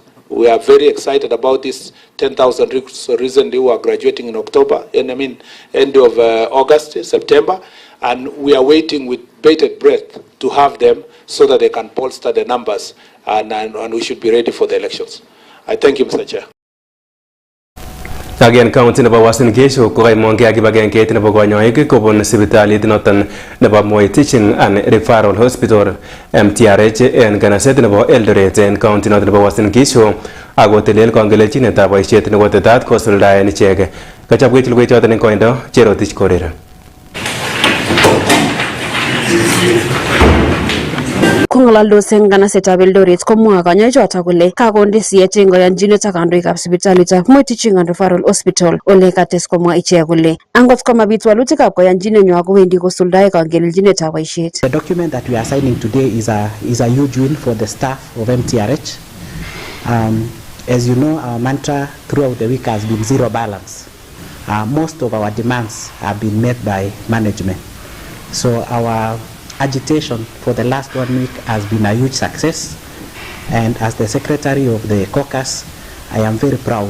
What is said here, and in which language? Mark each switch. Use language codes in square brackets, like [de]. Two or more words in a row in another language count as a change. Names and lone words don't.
[en] We are very excited about this 10,000 recruits recently who are graduating in October, and end of August, September, and we are waiting with bated breath to have them so that they can bolster the numbers, and we should be ready for the elections. I thank you, Mr. Chair. Again, [kln] county nebo Uasin Gishu ko kay monge agibagenge nebo konyoik kobun sipitalit noton nebo Moi Teaching and Referral Hospital MTRH en kanaset nebo Eldoret en county noton nebo Uasin Gishu ako telel kongelechinetab boisiet nebo tetat kosuldaen ichek. Kachapwech logoichoton en koindo Cherotich Korera. Kongalaldos eng kanasetab Eldoret komwa kanyoichoto kole kakonde siet eng koyonchinet ak kandoikab sipitalitab Moi Teaching and Referral Hospital ole kates komwa ichek kole angot komabit walutikab koyonchinenywa kowendi kosuldae kangelchinetab boisiet. [en] The document that we are signing today is a huge win for the staff of MTRH. As you know, our mantra throughout the week has been zero balance. Most of our demands have been met by management. So our agitation for the last 1 week has been a huge success, and as the secretary of the caucus, I am very proud.